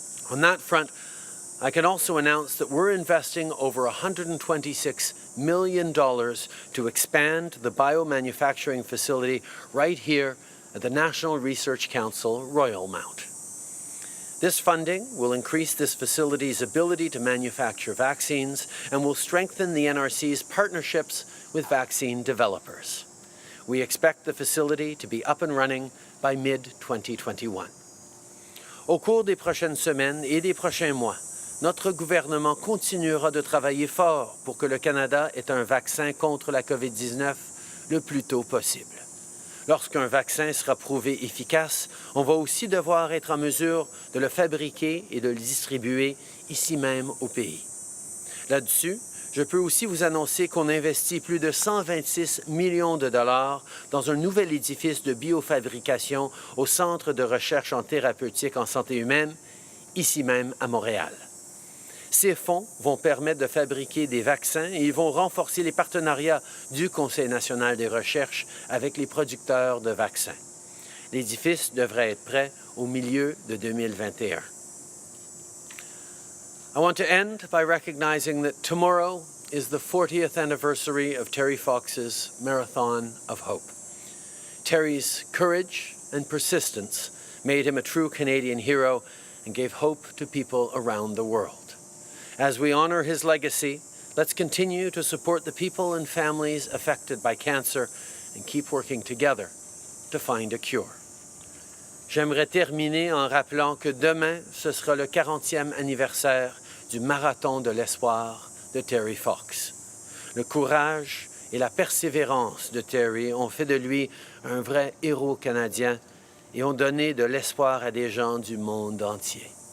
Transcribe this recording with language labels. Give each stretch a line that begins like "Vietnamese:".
English: On that front, I can also announce that we're investing over $126 million to expand the biomanufacturing facility right here at the National Research Council, Royal Mount. This funding will increase this facility's ability to manufacture vaccines and will strengthen the NRC's partnerships with vaccine developers. We expect the facility to be up and running by mid-2021.
French: Au cours des prochaines semaines et des prochains mois, notre gouvernement continuera de travailler fort pour que le Canada ait un vaccin contre la COVID-19 le plus tôt possible. Lorsqu'un vaccin sera prouvé efficace, on va aussi devoir être en mesure de le fabriquer et de le distribuer ici même au pays. Là-dessus, je peux aussi vous annoncer qu'on investit plus de 126 millions de dollars dans un nouvel édifice de biofabrication au Centre de recherche en thérapeutique en santé humaine, ici même à Montréal. Ces fonds vont permettre de fabriquer des vaccins et ils vont renforcer les partenariats du Conseil national des recherches avec les producteurs de vaccins. L'édifice devrait être prêt au milieu de 2021.
English: I want to end by recognizing that tomorrow is the 40th anniversary of Terry Fox's Marathon of Hope. Terry's courage and persistence made him a true Canadian hero and gave hope to people around the world. As we honor his legacy, let's continue to support the people and families affected by cancer and keep working together to find a cure.
French: J'aimerais terminer en rappelant que demain, ce sera le 40e anniversaire du Marathon de l'Espoir de Terry Fox. Le courage et la persévérance de Terry ont fait de lui un vrai héros canadien et ont donné de l'espoir à des gens du monde entier.